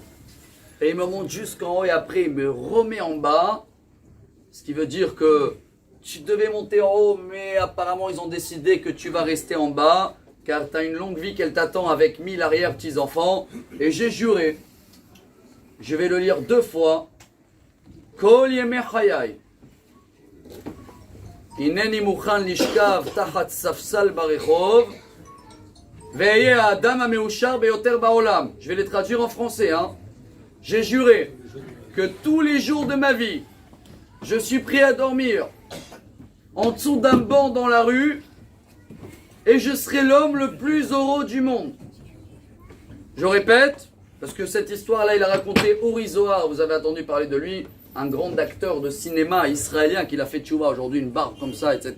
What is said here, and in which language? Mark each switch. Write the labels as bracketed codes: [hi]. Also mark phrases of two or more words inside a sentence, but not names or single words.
[fr] et il me monte jusqu'en haut, et après il me remet en bas, ce qui veut dire que tu devais monter en haut, mais apparemment ils ont décidé que tu vas rester en bas, car tu as une longue vie qu'elle t'attend avec 1000 arrière-petits-enfants, et j'ai juré, je vais le lire 2 fois, [he] כל ימי חיי, הנני מוכן לשכב תחת ספסל ברחוב. ואהיה האדם המאושר ביותר בעולם. [fr] Je vais les traduire en français. J'ai juré que tous les jours de ma vie, je suis prêt à dormir en dessous d'un banc dans la rue et je serai l'homme le plus heureux du monde. Je répète, parce que cette histoire-là, il a raconté Uri Zohar, vous avez entendu parler de lui, un grand acteur de cinéma israélien qui a fait tchouva aujourd'hui, une barbe comme ça, etc.